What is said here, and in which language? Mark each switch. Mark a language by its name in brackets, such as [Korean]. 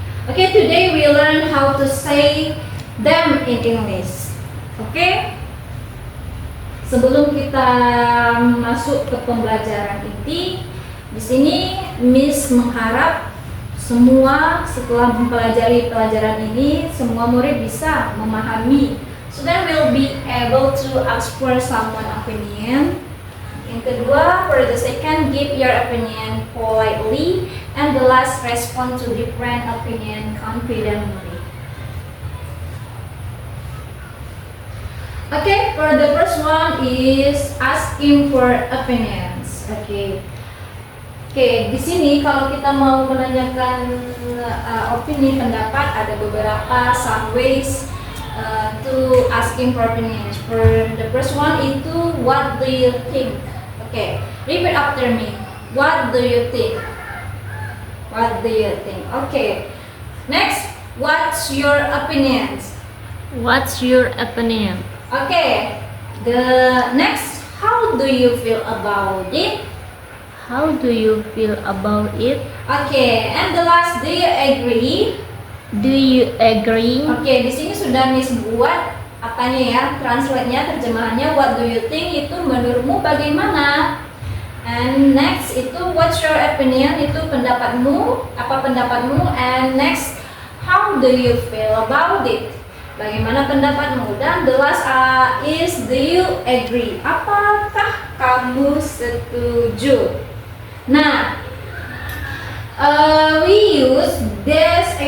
[English] Okay, today we learn how to say them in English. Okay? [Indonesian] Sebelum kita masuk ke pembelajaran inti, di sini Miss mengharap semua setelah mempelajari pelajaran ini, semua murid bisa memahami. [English] So then we'll be able to ask for someone opinion. [Indonesian] Yang kedua, [English] for the second, give your opinion politely, and the last, respond to different opinion confidently. Okay, for the first one is asking for opinions. [Indonesian] Okay. Oke, di sini kalau kita mau menanyakan opini, pendapat, ada beberapa [English] some ways to asking for opinions. For the first one itu what do you think? Okay, repeat after me. What do you think? What do you think? Okay. Next, what's your opinions? What's your opinion? Okay. The next, how do you feel about it? How do you feel about it? Okay. And the last, do you agree? Do you agree? [Indonesian] Oke, di sini sudah Miss buat apanya ya, translate-nya, terjemahannya. [English] What do you think [Indonesian] itu menurutmu bagaimana? [English] And next itu what's your opinion, [Indonesian] itu pendapatmu, apa pendapatmu? [English] And next, how do you feel about it? [Indonesian] Bagaimana pendapatmu? Dan [English] the last is do you agree? [Indonesian] Apakah kamu setuju? Nah, [English] we use this